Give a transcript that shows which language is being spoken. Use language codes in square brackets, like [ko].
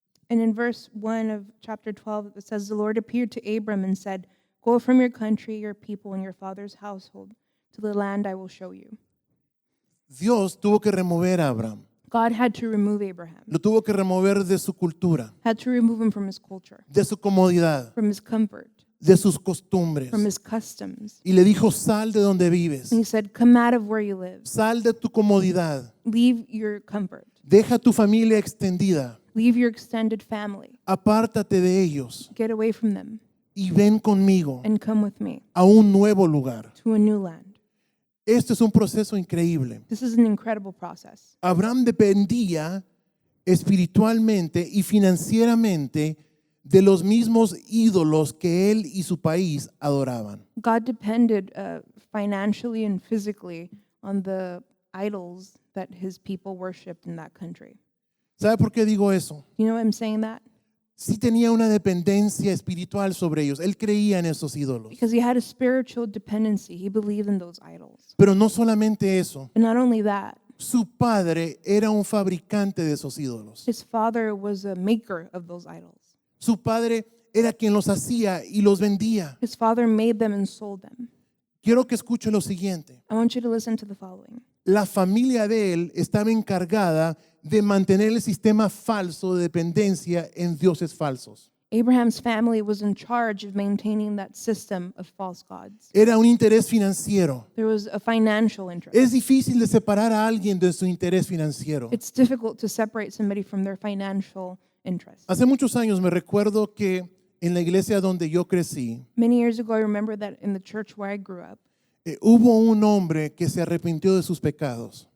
[en] And in verse 1 of chapter 12, it says, the Lord appeared to Abram and said, go from your country, your people, and your father's household to the land I will show you. [es] Dios tuvo que remover a Abraham, [en] God had to remove Abraham, [es] lo tuvo que remover de su cultura, [en] had to remove him from his culture, [es] de su comodidad, [en] from his comfort, [es] de sus costumbres. [en] from his customs. [es] Y le dijo, sal de donde vives, [en] And he said, come out of where you live. [es] sal de tu comodidad, [en] Leave your comfort. [es] deja tu familia extendida, [en] Leave your extended family. [es] apártate de ellos [en] Get away from them [es] y ven conmigo [en] and come with me [es] a un nuevo lugar. [en] to a new land. [es] Esto es un proceso increíble. [en] This is an incredible process. [es] Abraham dependía espiritualmente y financieramente de los mismos ídolos que él y su país adoraban. [en] God depended financially and physically on the idols that his people worshipped in that country. [es] ¿Sabe por qué digo eso? [en] You know why I'm saying that? [es] Sí tenía una dependencia espiritual sobre ellos. Él creía en esos ídolos. [en] Because he had a spiritual dependency. He believed in those idols. [es] Pero no solamente eso. [en] And not only that, [es] Su padre era un fabricante de esos ídolos. [en] his father was a maker of those idols. [es] Su padre era quien los hacía y los vendía. [en] His father made them and sold them. [es] Quiero que escuche lo siguiente. [en] I want you to listen to the following. [es] La familia de él estaba encargada de mantener el sistema falso de dependencia en dioses falsos. [en] Abraham's family was in charge of maintaining that system of false gods. [es] Era un interés financiero. [en] There was a financial interest. [es] Es difícil de separar a alguien de su interés financiero. [en] It's difficult to separate somebody from their financial interest. [es] Hace muchos años me recuerdo que en la iglesia donde yo crecí, [en] Many years ago, I remember that in the church where I grew up, [es] hubo un hombre que se arrepintió de sus pecados.